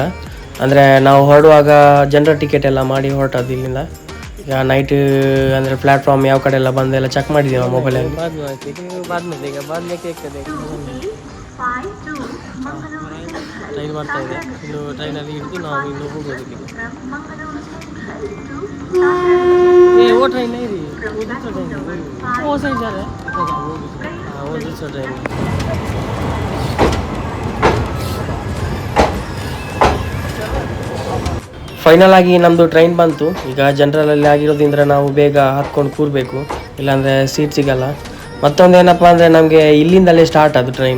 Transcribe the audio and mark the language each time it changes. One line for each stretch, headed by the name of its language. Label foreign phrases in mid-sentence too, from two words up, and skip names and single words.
Kannada: ಅಂದರೆ ನಾವು ಹೊರಡುವಾಗ
English: general ticket
Kannada: ಎಲ್ಲ ಮಾಡಿ ಹೊರಟದ್ದು ಇಲ್ಲಿಂದ. ಈಗ ನೈಟ್ ಅಂದರೆ ಪ್ಲ್ಯಾಟ್ಫಾರ್ಮ್ ಯಾವ ಕಡೆ ಎಲ್ಲ ಬಂದೆಲ್ಲ ಚೆಕ್ ಮಾಡಿದ್ದೀವಿ ನಾವು ಮೊಬೈಲಲ್ಲಿ. ಟ್ರೈನ್ ಬರ್ತಾ ಇದೆ. ಇನ್ನು ಟ್ರೈನಲ್ಲಿ ಹಿಡಿದು ನಾವು ಇನ್ನು ಹೋಗೋದು.
Hindi: वो ट्रेन नहीं रही, वो दूसरा ट्रेन है, वो सही जा रहा है। हाँ वो दूसरा ट्रेन है.
Kannada: ಫೈನಲ್ ಆಗಿ ನಮ್ಮದು ಟ್ರೈನ್ ಬಂತು. ಈಗ ಜನರಲಲ್ಲಿ ಆಗಿರೋದ್ರಿಂದ ನಾವು ಬೇಗ ಹತ್ಕೊಂಡು ಕೂರಬೇಕು, ಇಲ್ಲಾಂದರೆ ಸೀಟ್ ಸಿಗಲ್ಲ. ಮತ್ತೊಂದು ಏನಪ್ಪ ಅಂದರೆ ನಮಗೆ ಇಲ್ಲಿಂದಲೇ ಸ್ಟಾರ್ಟ್ ಅದು ಟ್ರೈನ್.